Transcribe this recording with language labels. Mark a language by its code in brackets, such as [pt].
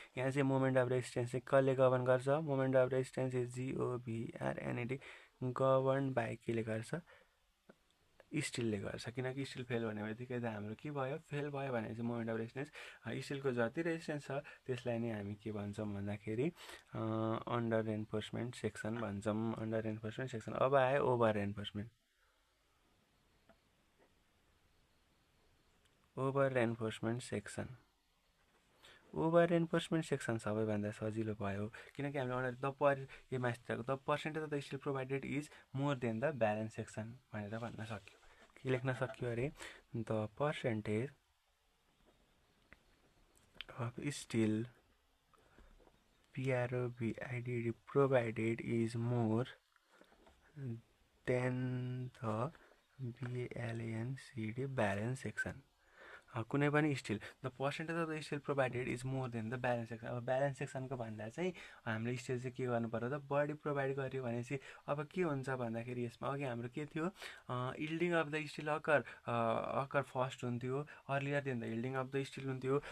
[ne] यहाँ चाहिँ [en] moment of resistance [ne] चाहिँ कसले [en] Govern गर्छ? Moment of resistance is GOVRNAD govern by [ne] केले गर्छ? स्टिलले गर्छ. किनकि स्टिल फेल भन्ने बित्तिकै त हाम्रो के भयो? फेल भयो भने चाहिँ मोमेन्ट अफ रेजिस्टेन्स स्टिलको जति रेजिस्टेन्स छ त्यसलाई नै हामी के भन्छौँ भन्दाखेरि अन्डर रेन्फोर्समेन्ट सेक्सन भन्छौँ. Under reinforcement section. अब आयो over reinforcement. [en] Over reinforcement section. Over reinforcement section [ne] सबैभन्दा सजिलो भयो किनकि हामीले [en] under the percentage of the steel provided is more than the balance section [ne] भनेर भन्न सक्यो. के लेख्न सक्यो अरे? [en] The percentage of steel PROVIDD provided is more than the BALANCD balance section. [ne] कुनै पनि [en] Steel the percentage of the steel provided is more than the balance section. [ne] अब ब्यालेन्स सेक्सनको भन्दा चाहिँ हामीले स्टिल चाहिँ के गर्नु पर्यो त? बढी प्रोभाइड गर्यो भनेपछि अब के हुन्छ भन्दाखेरि यसमा अघि हाम्रो के थियो? [en] Yielding of the steel occur first हुन्थ्यो, earlier than the yielding of the steel हुन्थ्यो.